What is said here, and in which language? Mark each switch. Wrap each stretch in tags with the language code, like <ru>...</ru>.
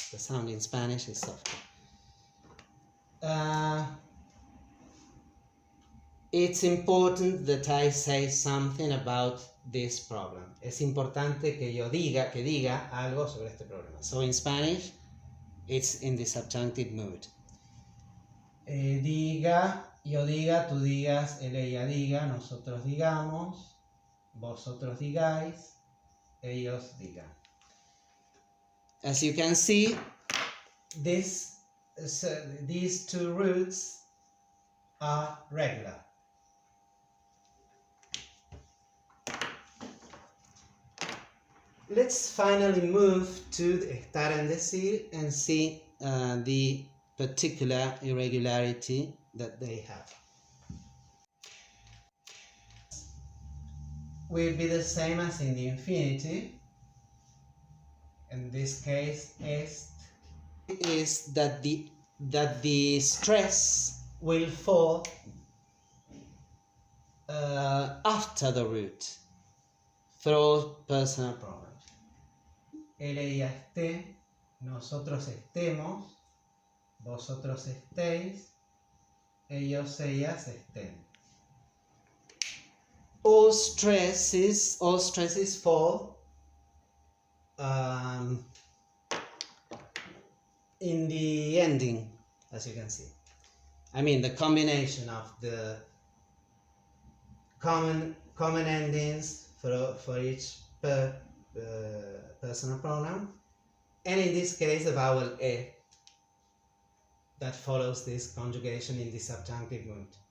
<en>The sound in Spanish is softer. It's important that I say something about this problem.</en> <es>Es importante que yo diga algo sobre este problema.</es> <en>So in Spanish, it's in the subjunctive mood.</en> <es>Diga, yo diga, tú digas, él, ella diga, nosotros digamos, vosotros digáis, ellos digan.</es> <en>As you can see, these two roots are regular. Let's finally move to estar and decir and see the particular irregularity that they have. Will be the same as in the infinitive. In this case, is that the stress will fall after the root through personal pronouns.</en> <es>Él, ella, esté, nosotros estemos, vosotros estéis, ellos, ellas estén.</es> <en>All stresses fall in the ending, as you can see. I mean, the combination of the common endings for each personal pronoun, and in this case the vowel e that follows this conjugation in the subjunctive mood.</en>